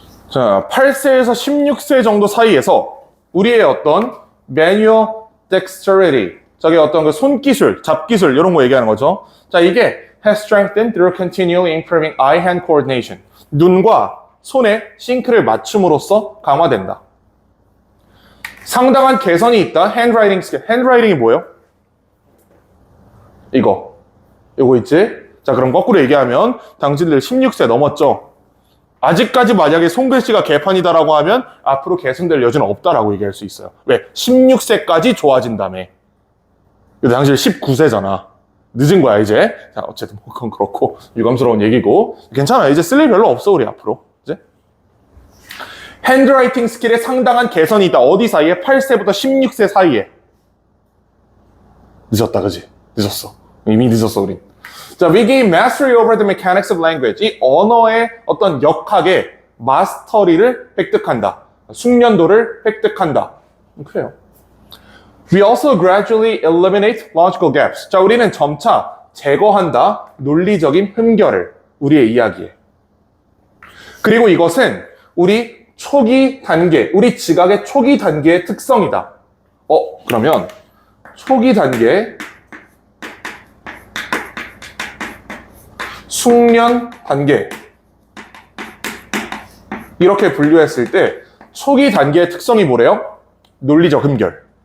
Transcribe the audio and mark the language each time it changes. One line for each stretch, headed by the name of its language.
Korean: 자, 8세에서 16세 정도 사이에서 우리의 어떤 manual dexterity, 저게 어떤 그 손기술, 잡기술 이런 거 얘기하는 거죠. 자, 이게
English: has strengthened through continually improving eye-hand coordination.
Korean: 눈과 손의 싱크를 맞춤으로써 강화된다. 상당한 개선이 있다. handwriting skill. handwriting이 뭐예요? 이거 있지? 자, 그럼 거꾸로 얘기하면 당신들 16세 넘었죠? 아직까지 만약에 손글씨가 개판이다라고 하면 앞으로 개선될 여지는 없다라고 얘기할 수 있어요. 왜? 16세까지 좋아진다며. 근데 당신 19세잖아. 늦은 거야, 이제. 자, 어쨌든 뭐 그건 그렇고 유감스러운 얘기고. 괜찮아. 이제 쓸 일 별로 없어, 우리 앞으로. 이제. 핸드라이팅 스킬에 상당한 개선이 있다. 어디 사이에? 8세부터 16세 사이에. 늦었다, 그지? 늦었어. 이미 늦었어, 우린.
English: 자, we gain mastery over the mechanics of language.
Korean: 이 언어의 어떤 역학의 마스터리를 획득한다. 숙련도를 획득한다. 그래요.
English: We also gradually eliminate logical gaps.
Korean: 자, 우리는 점차 제거한다. 논리적인 흠결을 우리의 이야기에. 그리고 이것은 우리 초기 단계, 우리 지각의 초기 단계의 특성이다. 그러면 초기 단계 숙련 단계 이렇게 분류했을 때 초기 단계의 특성이 뭐래요? 논리적 흠결.